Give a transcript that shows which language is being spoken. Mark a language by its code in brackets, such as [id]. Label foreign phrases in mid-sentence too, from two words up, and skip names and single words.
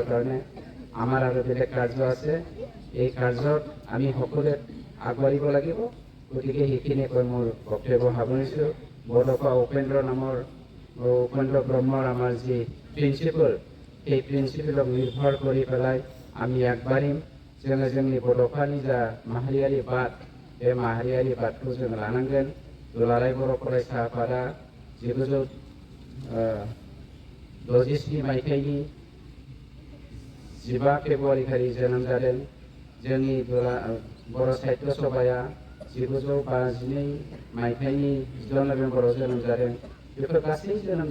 [as] কাৰণে আমাৰ আৰু বেলেগ কাৰ্য আছে এই কাৰ্যত আমি সকলোৱে আগবাঢ়িব লাগিব গতিকে সেইখিনিয়ে কৈ মোৰ বক্তব্য সামৰিছোঁ বৰদপা উপেন্দ্ৰ ব্ৰহ্মৰ আমাৰ যি প্ৰিন্সিপাল সেই প্ৰিন্সিপালক নিৰ্ভৰ কৰি পেলাই আমি আগবাঢ়িম [brx] जोङो जोंनि बड'फानि जा माहारियारि बाद बे माहारियारि बादखौ जोङो लानांगोन दुलाराय बर' फरायसा आफादा 1967 मायथाइनि 15 फेब्रुवारि खालि जोनोम जादों जोंनि बर' साहित्य सभाया 1952 मायथाइनि 16 नबेम्बराव जोनोम जादों बेफोर गासै जोनोम